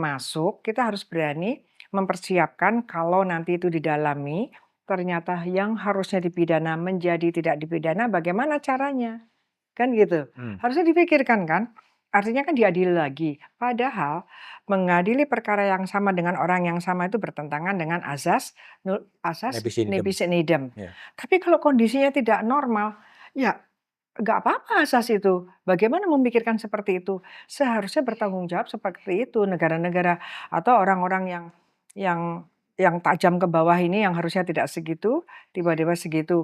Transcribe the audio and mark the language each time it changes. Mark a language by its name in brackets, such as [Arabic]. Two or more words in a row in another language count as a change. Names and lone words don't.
[Indonesian] termasuk kita harus berani mempersiapkan kalau nanti itu didalami, ternyata yang harusnya dipidana menjadi tidak dipidana bagaimana caranya, kan gitu. Hmm, Harusnya dipikirkan kan. Artinya kan diadili lagi. Padahal mengadili perkara yang sama dengan orang yang sama itu bertentangan dengan asas [Latin] Nebis in idem. nebis in idem. [Indonesian] Ya. Tapi kalau kondisinya tidak normal, ya nggak apa-apa asas itu. Bagaimana memikirkan seperti itu? Seharusnya bertanggung jawab seperti itu negara-negara atau orang-orang yang yang tajam ke bawah ini yang harusnya tidak segitu, tiba-tiba segitu.